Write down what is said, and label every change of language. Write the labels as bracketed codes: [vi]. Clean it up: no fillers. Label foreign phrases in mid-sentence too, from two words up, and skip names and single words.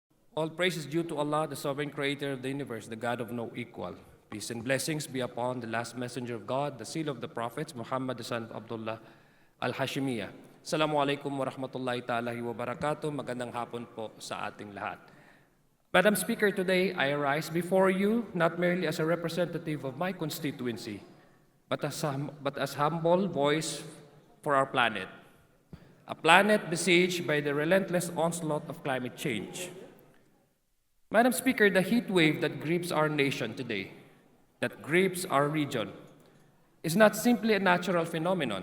[en] All praise is due to Allah, the sovereign creator of the universe, the God of no equal. Peace and blessings be upon the last messenger of God, the seal of the prophets, Muhammad, the son of Abdullah al-Hashimiyah. [ar] السلام عليكم ورحمة الله تعالى وبركاته. [tl] Magandang hapon po sa ating lahat. [en] Madam Speaker, today I arise before you not merely as a representative of my constituency, but as humble voice for our planet. A planet besieged by the relentless onslaught of climate change. Madam Speaker, the heat wave that grips our nation today, that grips our region, is not simply a natural phenomenon.